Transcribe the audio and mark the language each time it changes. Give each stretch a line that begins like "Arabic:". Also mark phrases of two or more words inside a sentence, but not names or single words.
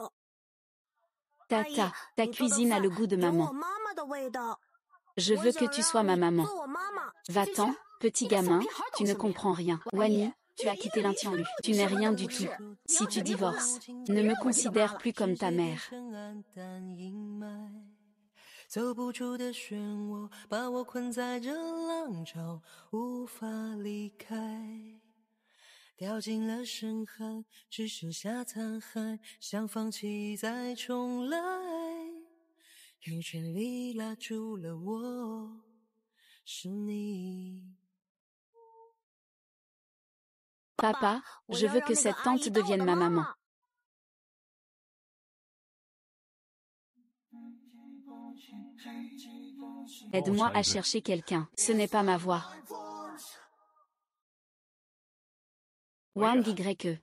French: Tata, ta cuisine a le goût de maman. Je veux que tu sois ma maman. Va-t'en, petit gamin, tu ne comprends rien. Wang Yi, tu as quitté Lin Tianlu. Tu n'es rien du tout. Si tu divorces, ne me considère plus comme ta mère.
Chinese: 走不出的漩涡，把我困在这浪潮，无法离开。掉进了深海，只剩下残骸，想放弃再重来。用全力拉住了我，是你。
French: Papa, je veux que cette tante devienne ma maman. Aide-moi à chercher quelqu'un. Ce n'est pas ma voix. Wang Y.